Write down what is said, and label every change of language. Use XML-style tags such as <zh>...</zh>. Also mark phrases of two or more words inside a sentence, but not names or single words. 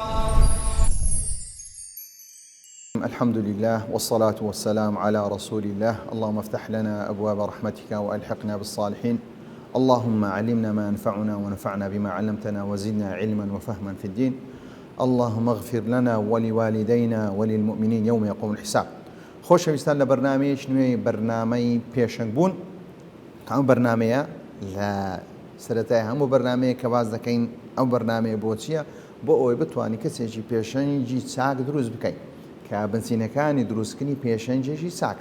<ar>الحمد لله والصلاة والسلام على رسول الله. اللهم افتح لنا أبواب رحمتك وألحقنا بالصالحين. اللهم علمنا ما ينفعنا ونفعنا بما علمتنا وزدنا علما وفهما في الدين. اللهم اغفر لنا ولوالدينا وللمؤمنين يوم يقوم الحساب.</ar> <ckb>خۆشەویستان لە بەرنامەیەکی نوێی بەرنامەی پێشەنگبوون. ئەم بەرنامەیە لە سەرەتای هەموو بەرنامەیە کە باز دەکەین ئەم بەرنامەیە بۆ چییە؟ بۆ ئەوەی بتوانین کەسێکی پێشەنگی چاک دروست بکەین کە بنچینەکانی دروستکردنی پێشەنگێکی چاکە.</ckb>